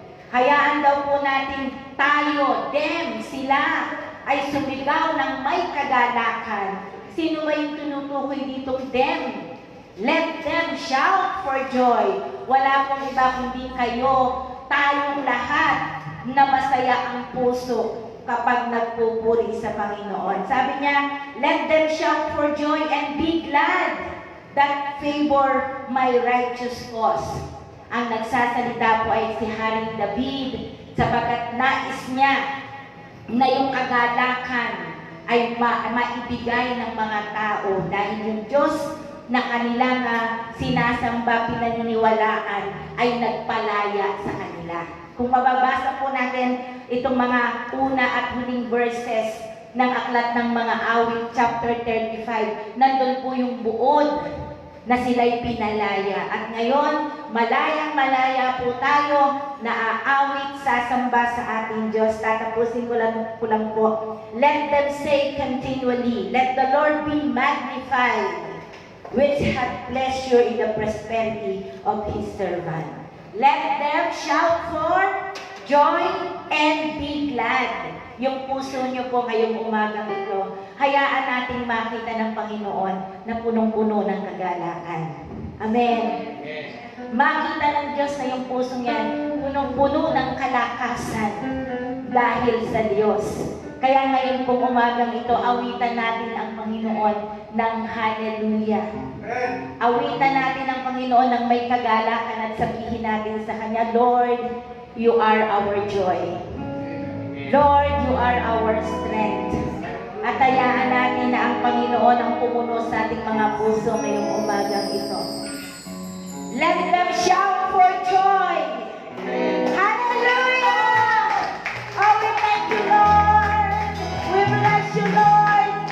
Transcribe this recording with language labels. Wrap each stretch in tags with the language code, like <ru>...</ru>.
<tl>Hayaan daw po natin tayo, them, sila, ay sumigaw ng may kagalakan. Sino ba yung tinutukoy ditong them?</tl> <en>Let them shout for joy.</en> <tl>Wala pong iba kundi kayo, tayong lahat na masaya ang puso kapag nagpupuri sa Panginoon. Sabi niya,</tl> <en>let them shout for joy and be glad that favor my righteous cause.</en> <tl>Ang nagsasalita po ay si Haring David sapagkat nais niya na yung kagalakan ay maibigay ng mga tao dahil yung Diyos na kanilang sinasamba, pinaniniwalaan ay nagpalaya sa kanila. Kung mababasa po natin itong mga una at huling verses ng aklat ng mga awit, chapter 35, nandun po yung buod na sila'y pinalaya. At ngayon, malayang-malaya po tayo na aawit, sasamba sa ating Diyos. Tatapusin ko lang po.</tl> <en>Let them say continually, let the Lord be magnified, which had pleasure in the prosperity of His servant. Let them shout for joy and be glad.</en> <tl>Yung puso nyo po ngayong umagang ito, hayaan nating makita ng Panginoon na punong-puno ng kagalakan. Amen. Makita ng Diyos na yung puso niyan, punong-puno ng kalakasan dahil sa Diyos. Kaya ngayon pong umagang ito, awitan natin ang Panginoon ng hallelujah. Awitan natin ang Panginoon ng may kagalakan at sabihin natin sa Kanya,</tl> <en>Lord, you are our joy. Lord, you are our strength.</en> <tl>At hayaan natin na ang Panginoon ang pumuno sa ating mga puso ngayong umagang ito.</tl> <en>Let them shout for joy. Hallelujah! Oh, we thank you, Lord. We bless you, Lord.</en>